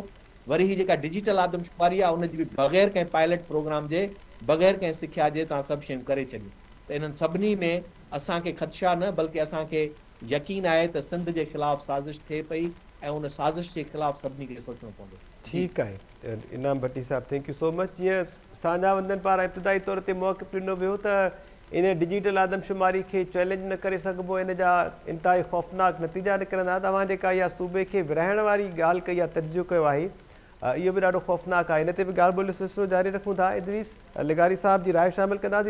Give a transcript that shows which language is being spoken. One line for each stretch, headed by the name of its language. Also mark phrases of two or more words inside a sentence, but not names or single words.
Sindhi: वरी ही जेका डिजिटल आदमशुमारी आहे उनजी बि बग़ैर कंहिं पायलट प्रोग्राम जे, बग़ैर कंहिं सिख्या जे तव्हां सभु शयूं करे छॾियूं। त इन्हनि सभिनी में असांखे ख़दशा न बल्कि असांखे यकीन आहे त सिंध जे ख़िलाफ़ु साज़िश थिए पई, ऐं उन साज़िश जे ख़िलाफ़ु सभिनी खे सोचणो पवंदो। ठीकु आहे इनाम भट्टी साहब,
English: Thank you so much.
Sindhi: जीअं साझा वंदन पारां इब्तिदाई तौर ते मौक़िफ़ ॾिनो वियो त इन डिजिटल आदमशुमारी खे चैलेंज न करे सघिबो, इन जा इंतिहाई ख़ौफ़नाक नतीजा निकिरंदा। तव्हां जेका इहा सूबे खे विरहाइण वारी ॻाल्हि कई आहे, तर्जो कयो आहे, इहो बि ॾाढो ख़ौफ़नाक आहे। इन ते बि ॻाल्हि ॿोलियो सिलसिलो जारी रखूं था। इदरीस लिगारी साहब जी राय शामिल कंदासीं।